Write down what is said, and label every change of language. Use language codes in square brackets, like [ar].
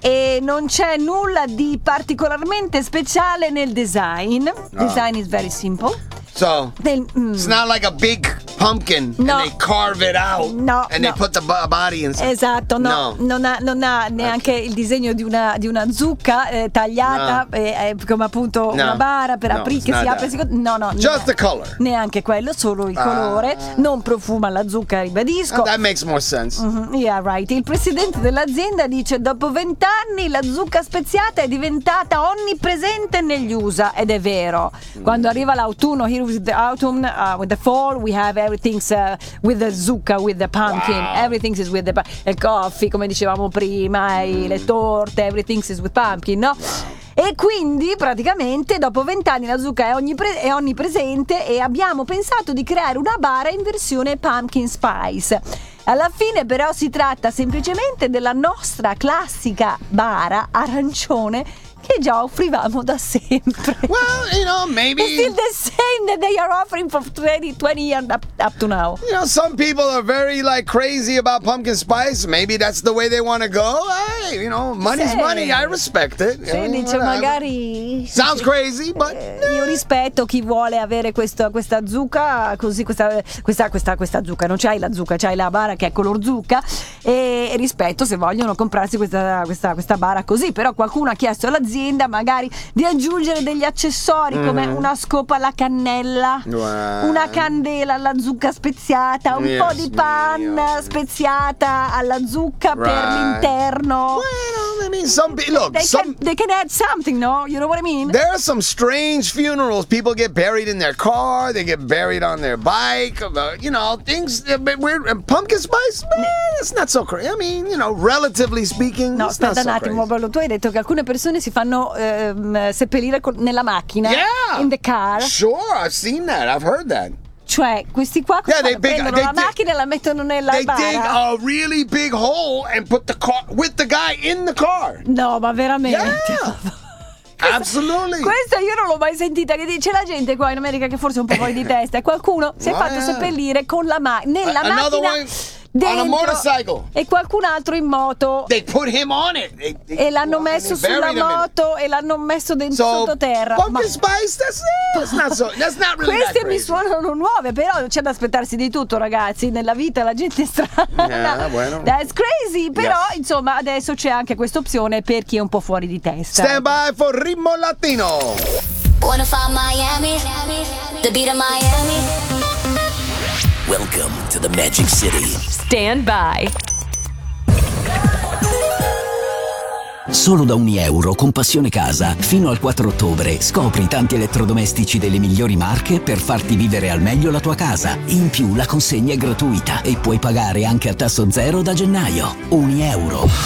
[it] E non c'è nulla di particolarmente speciale nel design. [en] Design is very simple. So it's not like a big pumpkin, no, and they carve it out, no, and no, they put the body inside. [it] Esatto, no, no. Non ha neanche, okay, il disegno di una zucca tagliata, no, come appunto, no, una bara per, no, apri, che si apre. No. [en] Just the color. [it] Neanche quello, solo il colore. Non profuma la zucca, ribadisco. [en] No, that makes more sense. Mm-hmm. Yeah, right. [it] Il presidente dell'azienda dice: dopo 20 anni la zucca speziata è diventata onnipresente negli USA, ed è vero. Quando arriva l'autunno, [en] with the autumn, with the fall, we have everything's with the zucca, with the pumpkin, wow, everything is with the il coffee, [it] come dicevamo prima, le torte, [en] everything is with pumpkin, no? Wow. [it] E quindi praticamente dopo 20 anni la zucca è onnipresente e abbiamo pensato di creare una bara in versione pumpkin spice. Alla fine però si tratta semplicemente della nostra classica bara arancione che già offrivamo da sempre. [en] Well, you know, maybe it's still the same that they are offering for 20 years up to now. You know, some people are very like crazy about pumpkin spice. Maybe that's the way they want to go. Hey, you know, money's money. I respect it. [it] Sì, dice magari. [en] Sounds crazy, but [it] io rispetto chi vuole avere questa zucca così, questa zucca. Non c'hai la zucca, c'hai la bara che è color zucca. E rispetto se vogliono comprarsi questa bara così. Però qualcuno ha chiesto alla azienda magari di aggiungere degli accessori come una scopa alla cannella, una candela alla zucca speziata, un po' di panna speziata alla zucca per l'interno. [en] Well, I mean, some people look, they can add something, no? You know what I mean? There are some strange funerals. People get buried in their car, they get buried on their bike, you know, things weird. And pumpkin spice, it's not so crazy. I mean, you know, relatively speaking, no, it's not so crazy. [it] No, aspetta un attimo, tu hai detto che alcune persone si fanno seppellire nella macchina, [en] yeah, in the car. Sure, I've seen that, I've heard that. [it] Cioè, questi qua prendono la macchina e la mettono nella bara. [en] They dig a really big hole and put the car with the guy in the car. [it] No, ma veramente? [en] Yeah. Absolutely. [it] Questa io non l'ho mai sentita. Che dice la gente qua in America che forse è un po' fuori di testa. Qualcuno si è fatto seppellire con la nella [en] another [it] macchina. [en] One. Dentro, on a motorcycle. [it] E qualcun altro in moto. [en] They put him on it. [it] E l'hanno messo sulla moto e l'hanno messo dentro sottoterra. [en] So, pumpkin spice, that's not really. [it] Queste [en] that [it] mi suonano nuove, però c'è da aspettarsi di tutto, ragazzi. Nella vita la gente è strana. [en] Yeah, bueno. That's crazy. [it] Però, yes, insomma, adesso c'è anche questa opzione per chi è un po' fuori di testa. [en] Stand by for Ritmo Latino. Wanna find Miami? The beat of Miami. Welcome to the Magic City. Stand by. [it] Solo da 1 euro con Passione Casa, fino al 4 ottobre, scopri tanti elettrodomestici delle migliori marche per farti vivere al meglio la tua casa. In più la consegna è gratuita e puoi pagare anche a tasso zero da gennaio. 1 euro.